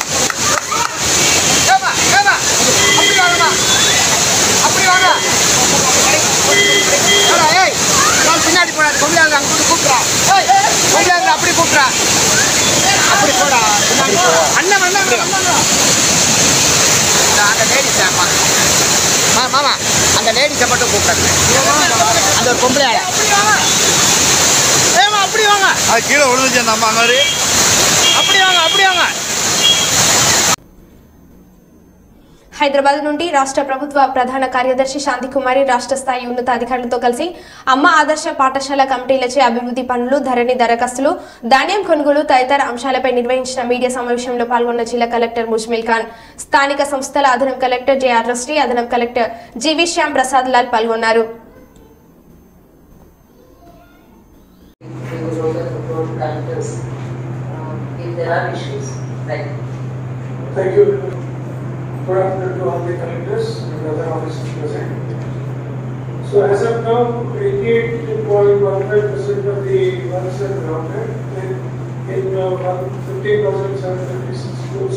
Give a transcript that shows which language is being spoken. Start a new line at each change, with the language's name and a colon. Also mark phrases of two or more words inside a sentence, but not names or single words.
Tamil: ஏமா ஏமா அப்படி வாங்கம்மா அப்படி வாங்க ஏய் நான் பின்னாடி போடாது கொண்டாந்து அங்கிட்டு கூப்பிட்றா கொண்டாந்து அப்படி கூப்பிட்றா அப்படி போடா அண்ணன் அண்ணன் அந்த லேடிஸ் மாமா அந்த லேடிஸை மட்டும் கூப்பிடுங்க. அந்த ஒரு பொம்பளை ஏமா அப்படி வாங்க, அது கீழே விழுந்துச்சு அந்த அம்மா மாதிரி. அப்படி வாங்க அப்படி வாங்க.
Telugu: హైదరాబాద్ నుండి రాష్ట్ర ప్రభుత్వ ప్రధాన కార్యదర్శి శాంతికుమారి రాష్ట్ర స్థాయి ఉన్నతాధికారులతో కలిసి అమ్మ ఆదర్శ పాఠశాల కమిటీలచే అభివృద్ధి పనులు, ధరణి దరఖాస్తులు, ధాన్యం కొనుగోలు తదితర అంశాలపై నిర్వహించిన మీడియా సమావేశంలో పాల్గొన్న జిల్లా కలెక్టర్ ముజ్మిల్ ఖాన్, స్థానిక సంస్థల అదనపు కలెక్టర్ జేఆర్ రస్టీ, అదనపు కలెక్టర్ జీవి శ్యామ్ ప్రసాద్ లాల్ పాల్గొన్నారు.
English: Good afternoon to all the collectors and other officers present. So as of now, 88.15% of the works are grounded in 15,756 schools.